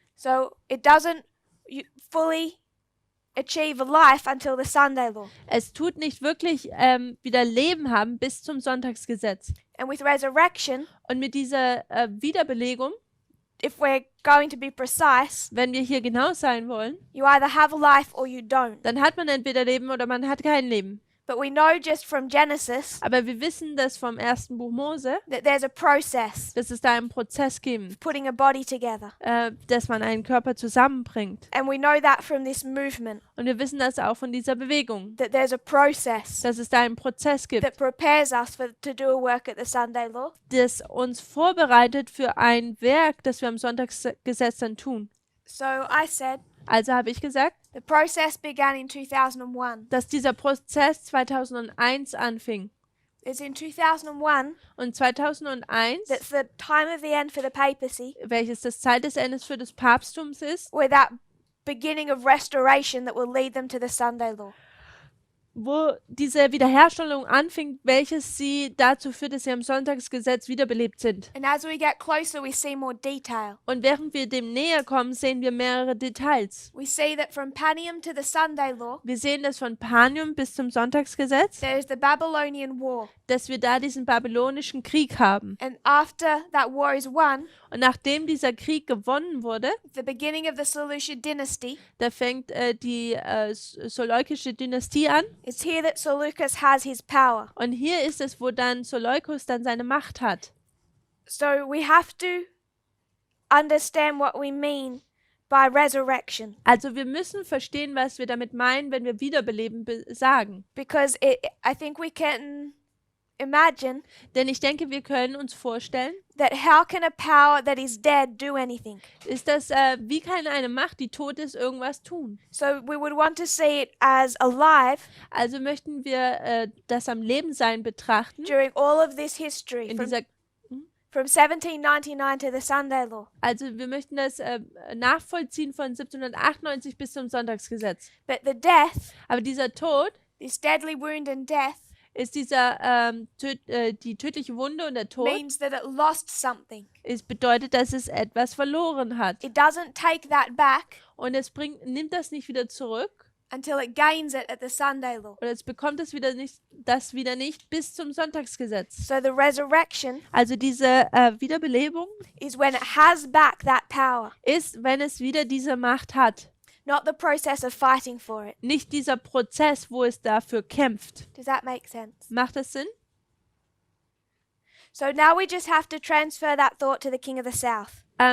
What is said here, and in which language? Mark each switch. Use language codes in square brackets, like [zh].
[en] So it doesn't fully achieve a life until the Sunday law. [de] Es tut nicht wirklich wieder Leben haben bis zum Sonntagsgesetz. [en] And with resurrection, [de] Und mit dieser Wiederbelegung, [en] if we're going to be precise, [de] wenn wir hier genau sein wollen, [en] you either have a life or you don't. [de] dann hat man entweder Leben oder man hat kein Leben. [en] But we know just from Genesis [de] Aber wir wissen das vom ersten Buch Mose, [en] that there's a process [de] dass es da einen Prozess gibt, [en] of putting a body together. [de] dass man einen Körper zusammenbringt. [en] And we know that from this movement, [de] Und wir wissen das auch von dieser Bewegung, [en] that there's a process [de] dass es da einen Prozess gibt, [en] that prepares us to do a work at the Sunday law. [de] das uns vorbereitet für ein Werk, das wir am Sonntagsgesetz dann tun. [en] So I said [de] Also habe ich gesagt, [en] the process began in 2001. [de] dass dieser Prozess 2001 anfing. [en] It's in 2001 [de] Und 2001, [en] that's the time of the end for the papacy, [de] welches das Zeit des Endes für das Papsttums ist, [en] where that beginning of restoration that will lead them to the Sunday law. [de] wo diese Wiederherstellung anfing, welches sie dazu führt, dass sie am Sonntagsgesetz wiederbelebt sind. [en] And as we get closer, we see more detail. [de] Und während wir dem näher kommen, sehen wir mehrere Details. [en] We see that from Panium to the Sunday law, [de] Wir sehen das von Panium bis zum Sonntagsgesetz, [en] there is the Babylonian War. [de] dass wir da diesen babylonischen Krieg haben. [en] And after that war is won, [de] Und nachdem dieser Krieg gewonnen wurde, [en] the beginning of the Seleucid dynasty, [de] da fängt die Seleukische Dynastie an. [en] it's here that Seleucus has his power. [de] Und hier ist es, wo dann Seleukus dann seine Macht hat. [en] So we have to understand what we mean by resurrection, [de] Also wir müssen verstehen, was wir damit meinen, wenn wir Wiederbeleben sagen. [en] because I think we can imagine [de] Denn ich denke, wir können uns vorstellen, [en] that how can a power that is dead do anything? [de] ist das, wie kann eine Macht, die tot ist, irgendwas tun? [en] So we would want to see it as alive [de] Also möchten wir das am Lebensein betrachten, [en] during all of this history, [de] in [en] from [de] dieser, [en] from 1799 to the Sunday law. [de] also wir möchten das nachvollziehen von 1798 bis zum Sonntagsgesetz. [en] But the death, [de] Aber dieser Tod [en] this deadly wound and death, [de] ist dieser, die tödliche Wunde und der Tod, [en] means that it lost something. [de] es bedeutet, dass es etwas verloren hat. [en] It doesn't take that back [de] Und es nimmt das nicht wieder zurück [en] until it gains it at the Sunday law. [de] oder es bekommt das wieder nicht bis zum Sonntagsgesetz. [en] So the resurrection [de] Also diese Wiederbelebung [en] is when it has back that power, [de] ist, wenn es wieder diese Macht hat. [en] not the process of fighting for it. [de] Nicht dieser Prozess, wo es dafür kämpft. [en] Does that make sense? [de] Macht das Sinn? [en] So now we just have to transfer that thought to the king of the south.